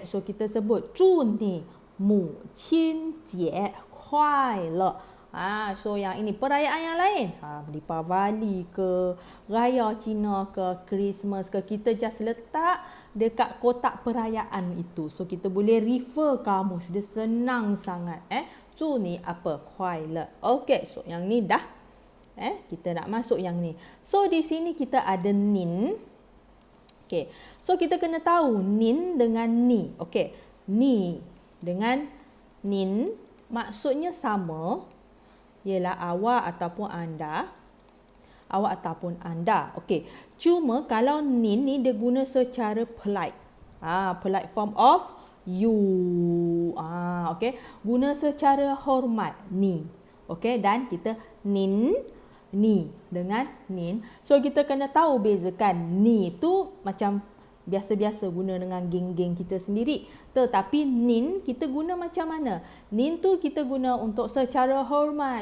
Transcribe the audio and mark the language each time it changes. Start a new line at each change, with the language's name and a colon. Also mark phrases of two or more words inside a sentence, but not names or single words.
Malay: So kita sebut
Chinese: 祝你母亲节快乐.
Malay: So yang ini perayaan yang lain, Deepavali ke, Raya Cina ke, Christmas ke, kita just letak dekat kotak perayaan itu. So kita boleh refer kamus, dia senang sangat.
Chinese: 祝你apa? 快乐.
Malay: Okay, so yang ni dah. Kita nak masuk yang ni. So di sini kita ada nin. Okay. So kita kena tahu nin dengan ni. Okay. Ni dengan nin maksudnya sama. Ialah awak ataupun anda. Awak ataupun anda. Okay. Cuma kalau nin ni dia guna secara polite.
English: Polite form of you.
Malay: Okay. Guna secara hormat. Ni. Okay. Dan kita nin. Ni dengan nin. So kita kena tahu bezakan. Ni tu macam biasa-biasa guna dengan geng-geng kita sendiri. Tetapi nin kita guna macam mana? Nin tu kita guna untuk secara hormat.